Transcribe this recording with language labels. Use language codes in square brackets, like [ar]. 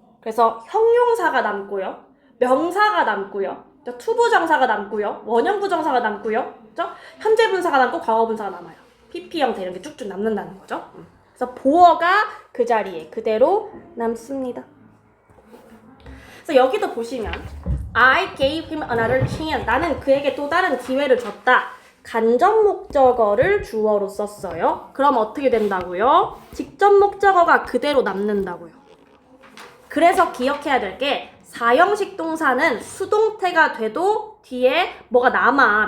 [ko] 그래서 형용사가 남고요. 명사가 남고요. 투부정사가 남고요. 원형부정사가 남고요. 그죠? 현재분사가 남고 과거분사가 남아요. PP 형태 이런 게 쭉쭉 남는다는 거죠. 그래서 보어가 그 자리에 그대로 남습니다. 그래서 여기도 보시면 [en] I gave him another chance. [ko] 나는 그에게 또 다른 기회를 줬다. 간접 목적어를 주어로 썼어요. 그럼 어떻게 된다고요? 직접 목적어가 그대로 남는다고요. 그래서 기억해야 될 게 4형식 동사는 수동태가 돼도 뒤에 뭐가 남아.